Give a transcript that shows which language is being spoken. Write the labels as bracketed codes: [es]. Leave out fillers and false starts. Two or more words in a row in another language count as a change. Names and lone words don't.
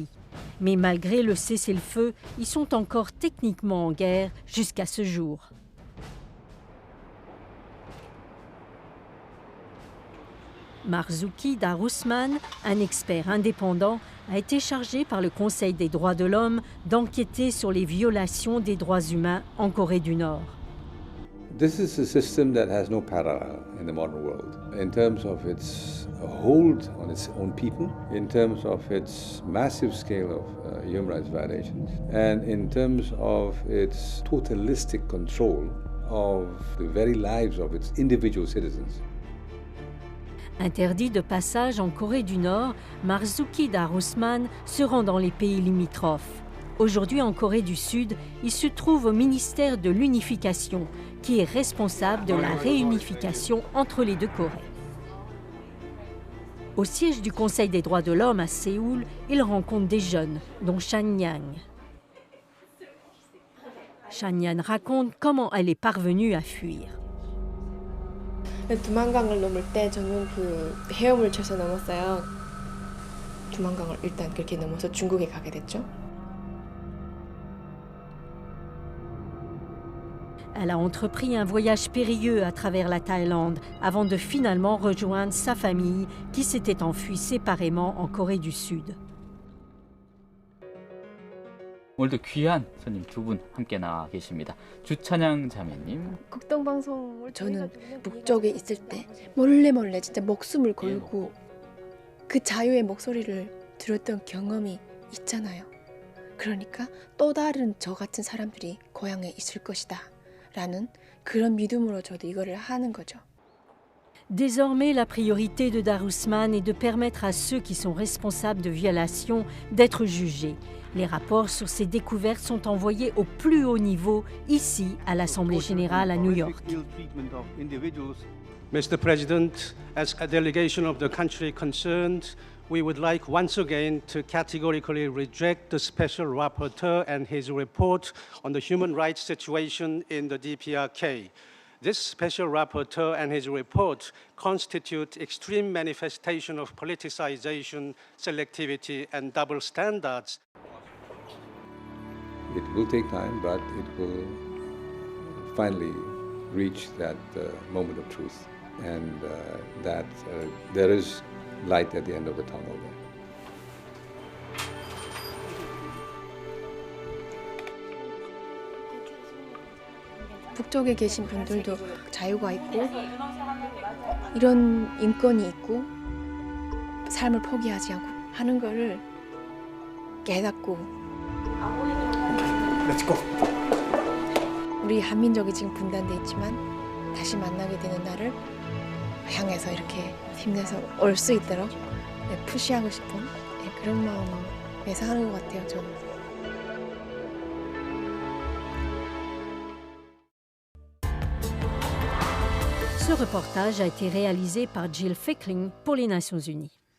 [fr] Mais malgré le cessez-le-feu, ils sont encore techniquement en guerre jusqu'à ce jour. Marzuki Darusman, un expert indépendant, a été chargé par le Conseil des droits de l'homme d'enquêter sur les violations des droits humains en Corée du Nord. [en] This is a system that has no parallel in the modern world in terms of its hold on its own people, in terms of its massive scale of human rights violations, and in terms of its totalistic control of the very lives of its individual citizens. [fr] Interdit de passage en Corée du Nord, Marzuki Darusman se rend dans les pays limitrophes. Aujourd'hui en Corée du Sud, il se trouve au ministère de l'Unification, qui est responsable de la réunification entre les deux Corées. Au siège du Conseil des droits de l'homme à Séoul, il rencontre des jeunes, dont Shan Yang. Shan Yang raconte comment elle est parvenue à fuir. [ko] 두만강을 넘을 때 저는 그 헤엄을 쳐서 넘었어요. 두만강을 일단 그렇게 넘어서 중국에 가게 됐죠. [fr] Elle a entrepris un voyage périlleux à travers la Thaïlande avant de finalement rejoindre sa famille qui s'était enfuie séparément en Corée du Sud. [ko] 오늘도 귀한 손님 2분 함께 나와 계십니다. 주찬양 자매님. 국동방송을 저는 북쪽에 있을 때 몰래 진짜 목숨을 걸고 그 자유의 목소리를 들었던 경험이 있잖아요. 그러니까 또 다른 저 같은 사람들이 고향에 있을 것이다 라는 그런 믿음으로 저도 이거를 하는 거죠. [fr] Désormais, la priorité de Darusman est de permettre à ceux qui sont responsables de violations d'être jugés. Les rapports sur ces découvertes sont envoyés au plus haut niveau, ici, à l'Assemblée générale à New York. [en] Mr. President, as a delegation of the country concerned, we would like once again to categorically reject the Special Rapporteur and his report on the human rights situation in the DPRK. This Special Rapporteur and his report constitute extreme manifestation of politicization, selectivity, and double standards. It will take time, but it will finally reach that moment of truth, and that there is light at the end of the tunnel there. [ko] 북쪽에 계신 분들도 자유가 있고 이런 인권이 있고 삶을 포기하지 않고 하는 거를 깨닫고 [en] Let's go. [ko] 우리 한민족이 지금 분단돼 있지만 다시 만나게 되는 날을 향해서 이렇게 힘내서 올 수 있도록 푸시하고 싶은 그런 마음에서 하는 것 같아요, 저는. [fr] Ce reportage a été réalisé par Jill Fickling pour les Nations Unies.